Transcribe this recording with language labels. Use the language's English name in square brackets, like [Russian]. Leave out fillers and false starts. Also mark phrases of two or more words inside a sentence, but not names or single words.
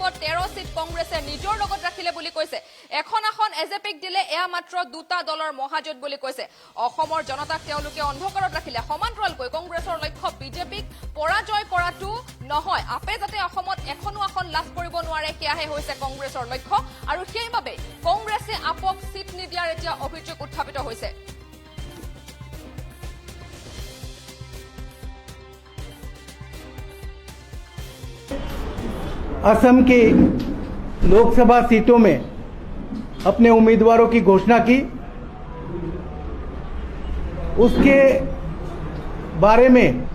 [Assamese] 13 সিট কংগ্ৰেছে নিজৰ লগত ৰাখিলে বুলি কৈছে, এখন আসন এজেপিক দিলে, এয়া মাত্ৰ দুটা দলৰ মহাজোঁট বুলি কৈছে। অসমৰ জনতাক তেওঁলোকে অন্ধকাৰত ৰাখিলে। সমান্তৰালকৈ কংগ্ৰেছৰ লক্ষ্য বিজেপিক পৰাজয় কৰাটো নহয়, আপে যাতে অসমত এখনো আসন লাভ কৰিব নোৱাৰে, সেয়াহে হৈছে কংগ্ৰেছৰ লক্ষ্য, আৰু সেইবাবে কংগ্ৰেছে আপক সিট নিদিয়াৰ এতিয়া অভিযোগ উত্থাপিত হৈছে। [Hindi] असम की लोकसभा सीटों में अपने उम्मीदवारों की घोषणा की, उसके बारे में